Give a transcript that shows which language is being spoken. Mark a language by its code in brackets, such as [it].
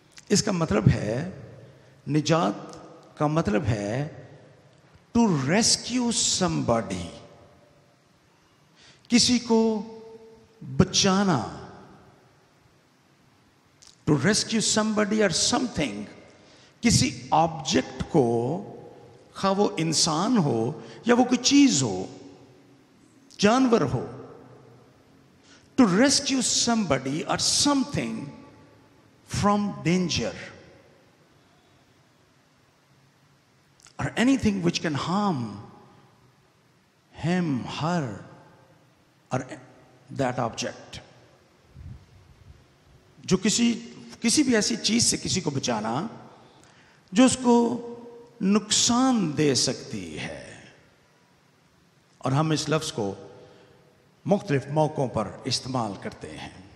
[hi] इसका मतलब है, निजात का मतलब है [en] to rescue somebody, [hi] किसी को बचाना। [en] to rescue somebody [hi] और समथिंग, किसी ऑब्जेक्ट को, खा वो इंसान हो या वो कोई चीज हो, जानवर हो। [en] To rescue somebody or something from danger or anything which can harm him, her or that object। [hi] जो किसी भी ऐसी चीज से किसी को बचाना जो उसको नुकसान दे सकती है। और हम इस लफ्ज को मुख्तलिफ मौकों पर इस्तेमाल करते हैं।